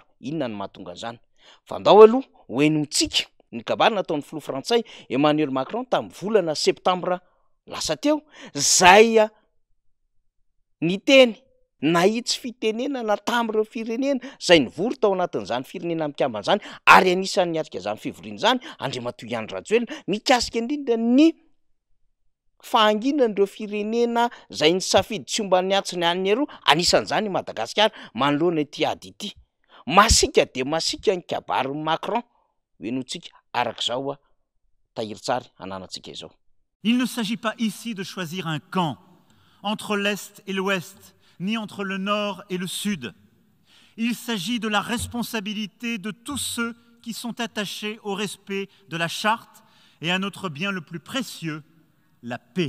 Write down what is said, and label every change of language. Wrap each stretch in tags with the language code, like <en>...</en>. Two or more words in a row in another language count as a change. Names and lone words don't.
<mg>Inona ny mahatonga an'izany? Vandao aloha hoenintsika ny kabary nataon'ny filoha frantsay Emmanuel Macron tamin'ny volana septambra lasa teo izay niteny nahitsy fitenenana tamin'ireo firenena izay nivory tao anatin'izany firenena mikambana izany ary anisan'ny niatrika izany fivoriana izany Andriamatoa Andry Rajoelina mikasika indrindra ny fahanginan'ireo firenena izay nisafidy tsy omban'ny atsy ny an'ny aroa anisan'izany i Madagasikara manoloana ity ady ity. Masika dia masika ny kabary Macron hoenintsika arak'izao tahiry tsara ananantsika izao.</mg> <fr>Il ne s'agit pas ici de choisir un camp entre l'Est et l'Ouest, ni entre le Nord et le Sud. Il s'agit de la responsabilité de tous ceux qui sont attachés au respect de la Charte et à notre bien le plus précieux, la paix.</fr>